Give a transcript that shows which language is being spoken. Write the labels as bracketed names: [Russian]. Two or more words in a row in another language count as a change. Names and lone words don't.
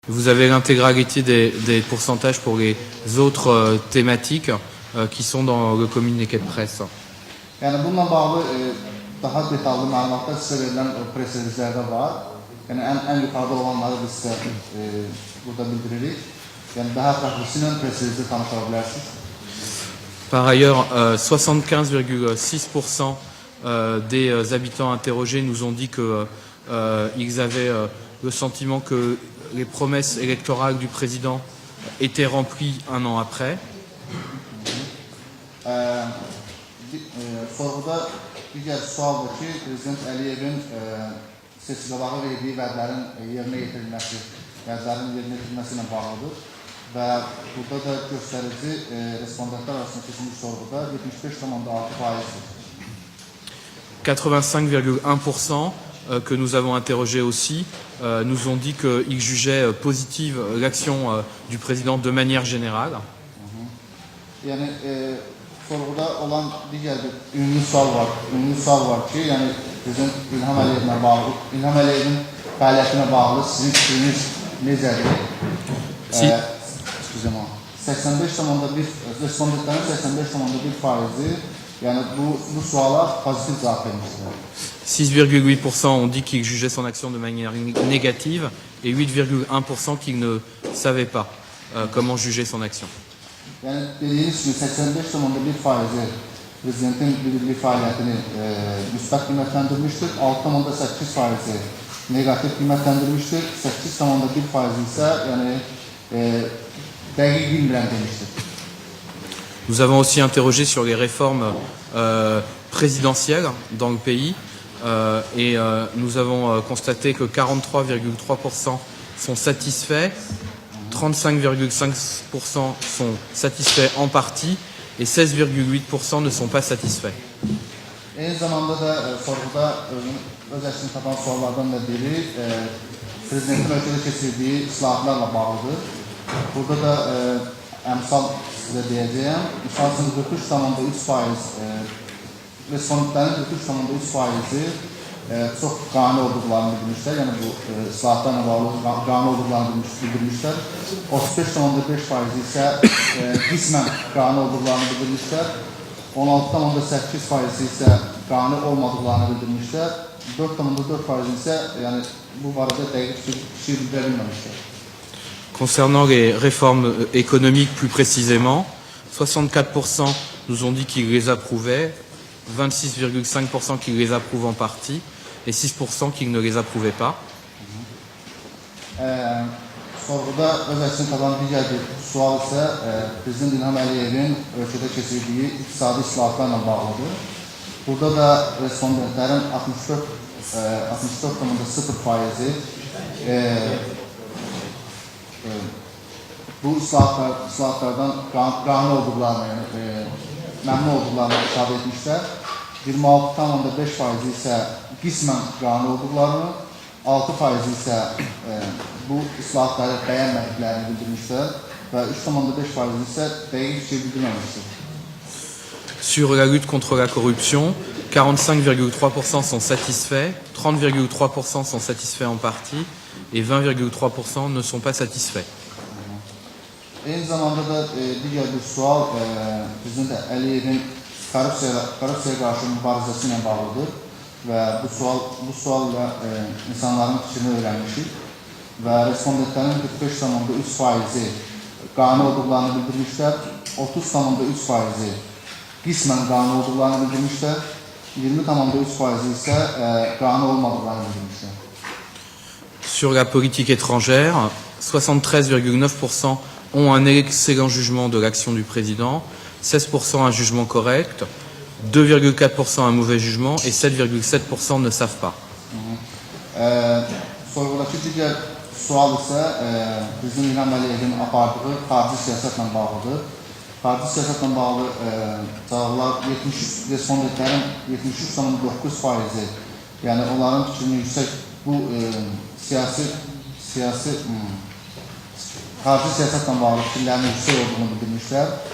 [French] Vous avez l'intégralité des pourcentages pour les autres thématiques qui sont dans le communiqué de presse. [Azerbaijani] Yani bununla bağlı daha detallı məlumatlar sizə verilən press relizlərdə var. Yəni ən yuxarıda olanları biz sizə burada bildiririk. Yəni daha ətraflısı ilə press relizdə tanışa bilərsiniz. [French] Par ailleurs, 75,6% des habitants interrogés nous ont dit qu'ils avaient le sentiment que les promesses électorales du président étaient remplies un an après. [Azerbaijani] Sorğuda digər sualdır ki, Prezident Əliyevin seçkilərə verdiyi vədlərin yerinə yetirilməsi, ilə bağlıdır. Və burada da göstərici respondentlər arasında keçilmiş sorğuda 75,6%. [French] 85,1% que nous avons interrogés aussi nous ont dit qu'ils jugeaient positive l'action du président de manière générale. [Azerbaijani] Yəni sorğuda olan digər bir ünlü sual var ki, yəni Prezident İlham Əliyevin fəaliyyətinə bağlı sizin fikriniz necədir? 85,1 respondentlərin 85,1%, yəni bu suala pozitif cavab vermişdir. [French] 6,8% ont dit qu'ils jugeaient son action de manière négative et 8,1% qu'ils ne savaient pas comment juger son action. [Azerbaijani] Yəni dediyiniz kimi 85,1% Prezidentin bildirdiyi fəaliyyətini müsbət qiymətləndirmişdir, 6,8% negativ qiymətləndirmişdir, 8,1% isə yəni dəqiq bilmirəm demişdir. [French] Nous avons aussi interrogé sur les réformes présidentielles dans le pays et nous avons constaté que 43,3% sont satisfaits, 35,5% sont satisfaits en partie et 16,8% ne sont pas satisfaits. [Azerbaijani] Eyni zamanda da sorğuda öz əksini tapan suallardan da biri Prezidentin ölkədə keçirdiyi islahatlarla bağlıdır. Burada da əmsal sizə deyəcəyəm. Misal üçün 43,3% respondentlərin 43,3%-i çox qane olduqlarını bildirmişlər. Yəni bu islahatlarla bağlı qane olduqlarını bildirmişlər. 35,5% isə qismən qane olduqlarını bildirmişlər. 16,8% isə qane olmadıqlarını bildirmişlər. 4,4% isə yəni bu barədə dəqiq fikir bildirə bilməmişlər. [French] Concernant les réformes économiques plus précisément, 64% nous ont dit qu'ils les approuvaient, 26,5% qu'ils les approuvent en partie et 6% qu'ils ne les approuvaient pas. [Azerbaijani] Sorğuda öz əksini tapan digər bir sual isə Prezident İlham Əliyevin ölkədə keçirdiyi iqtisadi islahatlarla bağlıdır. Burada da respondentlərin 64,0%-i bu islahatlardan qane olduqlarını, yəni məmnun olduqlarını ifade etmişlər. 26,5% isə qismən qane olduqlarını, 6% isə bu islahatları bəyənmədiklərini bildirmişlər və 3,5% isə dəqiq fikir bildirməmişdir. [French] Sur la lutte contre la corruption, 45,3% sont satisfaits, 30,3% sont satisfaits en partie et 20,3% ne sont pas satisfaits. [Azerbaijani] Eyni zamanda da digər bir sual Prezident Əliyevin korrupsiyaya qarşı mübarizəsi ilə bağlıdır və bu sualla insanların fikrini öyrənmişik və respondentlərin 45,3%-i qane olduqlarını bildirmişlər, 30,3%-i qismən qane olduqlarını bildirmişlər, 20,3%-i isə qane olmadıqlarını bildirmişlər. [French] Sur la politique étrangère, 73,9% ont un excellent jugement de l'action du président, 16% un jugement correct, 2,4% un mauvais jugement et 7,7% ne savent pas. [Azerbaijani] Sorğudakı digər sual isə Prezident İlham Əliyevin apardığı xarici siyasətlə bağlıdır. Xarici siyasətlə bağlı cavablar respondentlərin 73,9%-i, yəni onların fikrini yüksək bu siyasi xarici siyasətlə bağlı fikirlərin yüksək olduğunu bildirmişlər.